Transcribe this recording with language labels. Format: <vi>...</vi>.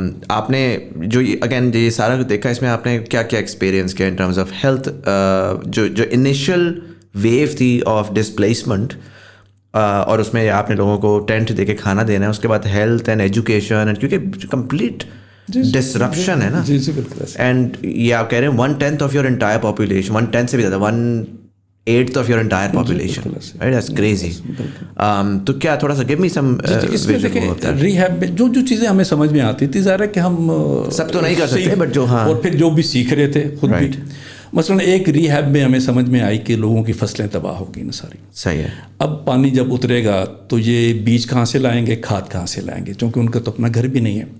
<ur>آپ نے جو اگین یہ سارا دیکھا, اس میں آپ نے کیا کیا ایکسپیرینس کیا ان ٹرمز آف ہیلتھ, جو انیشیل ویو تھی آف ڈسپلیسمنٹ, اور اس میں آپ نے لوگوں کو ٹینٹ دے کے کھانا دینا ہے, اس کے بعد ہیلتھ اینڈ ایجوکیشن, کیونکہ کمپلیٹ ڈسرپشن ہے نا. اینڈ یہ آپ کہہ رہے ہیں 1/10 آف یور انٹائر پاپولیشن, 1/10 سے بھی زیادہ,</ur> <en>eighth of your entire population. Right? That's crazy.</en> <ur>تو کیا تھوڑا سا</ur> <en>give me some visual of that.</en> <ur>Rehab میں جو چیزیں ہمیں سمجھ میں آتی تھی، ظاہر ہے کہ ہم سب تو نہیں کر سکتے بٹ جو ہاں، اور پھر جو بھی سیکھ رہے تھے خود بھی. مثلاً ایک ریہیب میں ہمیں سمجھ میں آئی کہ لوگوں کی فصلیں تباہ ہو گئی نا ساری. صحیح ہے. اب پانی جب اترے گا تو یہ بیج کہاں سے لائیں گے، کھاد کہاں سے لائیں گے، کیونکہ ان کا تو اپنا گھر بھی نہیں ہے.</ur>